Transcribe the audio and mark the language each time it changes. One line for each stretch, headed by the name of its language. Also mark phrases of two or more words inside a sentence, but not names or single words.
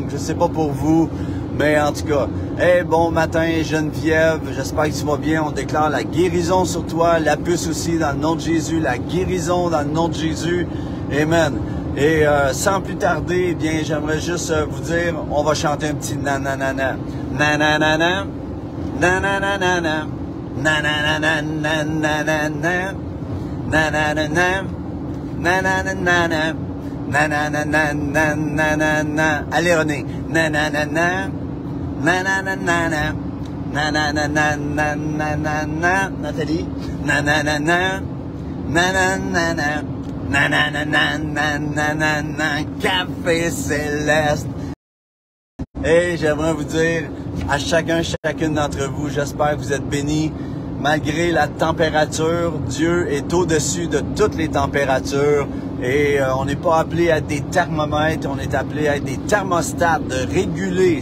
French: Je sais pas pour vous, mais en tout cas. Hey, bon matin, Geneviève. J'espère que tu vas bien. On déclare la guérison sur toi. La puce aussi dans le nom de Jésus. La guérison dans le nom de Jésus. Amen. Et sans plus tarder, eh bien, j'aimerais juste vous dire, on va chanter un petit nananana. Nananana. Nananana. Nananana. Nananana. Nananana. Nananana. Nananana. Nananana. Allez, René. Nananana. Nananana. Nananana. Nananana. Nathalie. Nananana. Nananana. Nananana, nananana, Café Céleste. Et j'aimerais vous dire à chacune d'entre vous, j'espère que vous êtes bénis. Malgré la température, Dieu est au-dessus de toutes les températures. Et on n'est pas appelé à être des thermomètres, on est appelé à être des thermostats, de réguler.